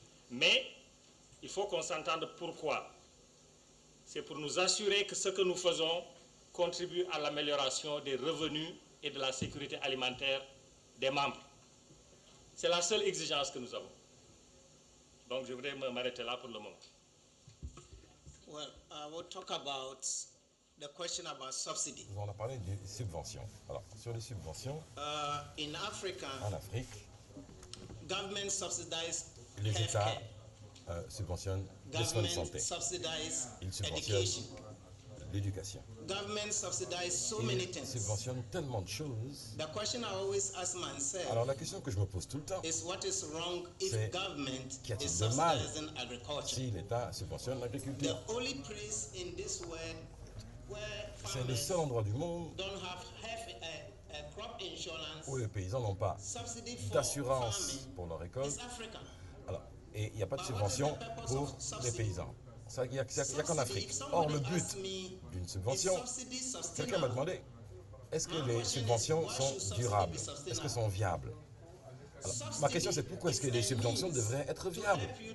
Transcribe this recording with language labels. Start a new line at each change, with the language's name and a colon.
French: Mais il faut qu'on s'entende pourquoi. C'est pour nous assurer que ce que nous faisons contribue à l'amélioration des revenus et de la sécurité alimentaire des membres. C'est la seule exigence que nous avons. Donc je voudrais m'arrêter là pour le moment.
English: Well, we'll talk about the question about subsidy.
French: On a parlé des subventions. Alors, sur les subventions,
English: in Africa,
French: en Afrique,
English: government subsidized
French: les États
English: healthcare.
French: subventionnent les soins de santé.
English: Subsidize
French: Ils subventionnent
English: education.
French: l'éducation.
English: Government subsidize so many
French: Ils
English: things.
French: subventionnent tellement de choses.
English: The question I always ask myself
French: Alors, la question que je me pose tout le temps,
English: is what is wrong if
French: c'est
English: government
French: qu'y a-t-il
English: is
French: de mal
English: subsidizing agriculture?
French: si l'État subventionne
English: The
French: l'agriculture?
English: only place in this world where
French: C'est le
English: farmers
French: seul endroit du monde
English: don't have a crop insurance
French: où les paysans n'ont pas
English: subsidy for
French: d'assurance
English: farming
French: pour leur récolte.
English: is Africa.
French: Alors, et il n'y a pas de subvention pour les paysans. Il n'y a qu'en Afrique. Or, le but d'une subvention, quelqu'un m'a demandé, est-ce que les subventions sont durables? Est-ce qu'elles sont viables? Alors, ma question, c'est pourquoi est-ce que les subventions devraient être viables?